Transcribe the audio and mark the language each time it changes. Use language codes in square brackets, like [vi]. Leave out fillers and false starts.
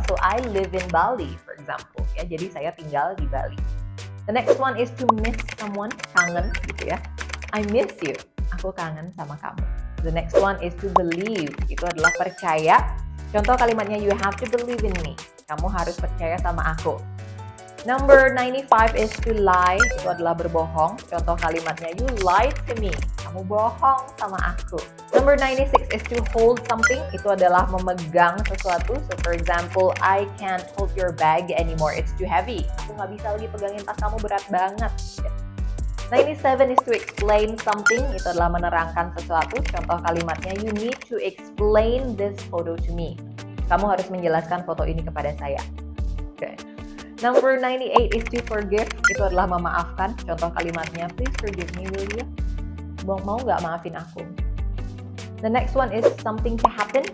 [en] So I live in Bali, for example. [id] Ya, jadi saya tinggal di Bali. [en] The next one is to miss someone. [id] Kangen gitu ya. [en] I miss you. [id] Aku kangen sama kamu. [en] The next one is to believe. [id] Itu adalah percaya. Contoh kalimatnya, [en] you have to believe in me. [id] Kamu harus percaya sama aku. [en] Number 95 is to lie. [id] Itu adalah berbohong. Contoh kalimatnya, [en] you lied to me. [id] Kamu bohong sama aku. [en] Number 96 is to hold something. [id] Itu adalah memegang sesuatu. [en] So for example, I can't hold your bag anymore. It's too heavy. [id] Aku nggak bisa lagi pegangin tas kamu, berat banget. [en] 97 is to explain something. [id] Itu adalah menerangkan sesuatu. Contoh kalimatnya, [en] you need to explain this photo to me. [id] Kamu harus menjelaskan foto ini kepada saya. [en] Okay. Number 98 is to forgive. [id] Itu adalah memaafkan. Contoh kalimatnya, [en] please forgive me, will you? [id] Mau nggak maafin aku? [en] The next one is something to happen.